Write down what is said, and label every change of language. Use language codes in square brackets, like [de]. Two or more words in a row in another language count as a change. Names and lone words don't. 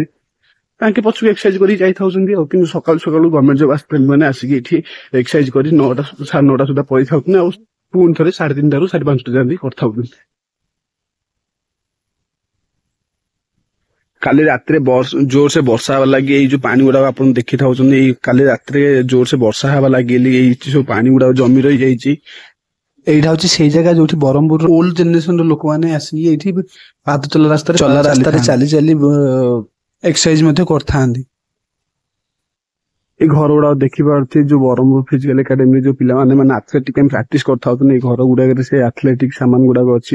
[or] ତାଙ୍କେ ପଛକୁ ଏକ୍ସରସାଇଜ କରି ଯାଇଥାଉଛନ୍ତି ଆଉ କିନ୍ତୁ ସକାଳୁ ସକାଳୁ [en] government job aspirant [or] ମାନେ ଆସିକି ଏଠି ଏକ୍ସରସାଇଜ କରି 9ଟା 9:30 ସୁଦ୍ଧା ପଳେଇଥାଉଛନ୍ତି ଆଉ ପୁଣି ଥରେ 3:30ରୁ 5:30 ଯାଆନ୍ତି କରିଥାଉଛନ୍ତି। କାଲି ରାତିରେ ଜୋରସେ ବର୍ଷା ହେବା ଲାଗି ଏଇ ଯୋଉ ପାଣି ଗୁଡାକ ଆପଣ ଦେଖିଥାଉଛନ୍ତି ଏଇ କାଲି ରାତିରେ ଜୋରସେ ବର୍ଷା ହେବା ଲାଗି ଏଇ ସବୁ ପାଣି ଗୁଡାକ ଜମି ରହିଯାଇଛି। [bn] এইটা হচ্ছে সেই জায়গা [or] ଯୋଉଠି ବ୍ରହ୍ମପୁର [en] old generation [or] ଲୋକମାନେ ଆସିକି ଏଇଠି ପାଦ ଚଲା ରାସ୍ତାରେ ଚାଲି ଚାଲି ଏକ୍ସରସାଇଜ ମଧ୍ୟ କରିଥାନ୍ତି। ଏଇ ଘର ଗୁଡାକ ଦେଖିପାରୁଥିବେ ଯୋଉ ବ୍ରହ୍ମପୁର ଫିଜିକାଲ ଏକାଡେମୀ ଯୋଉ ପିଲାମାନେ ମାନେ ଆଥଲେଟିକ ପାଇଁ ପ୍ରାକ୍ଟିସ କରିଥାଉଛନ୍ତି ଏଇ ଘର ଗୁଡାକରେ ସେ ଆଥଲେଟିକ ସାମାନ ଗୁଡାକ ଅଛି।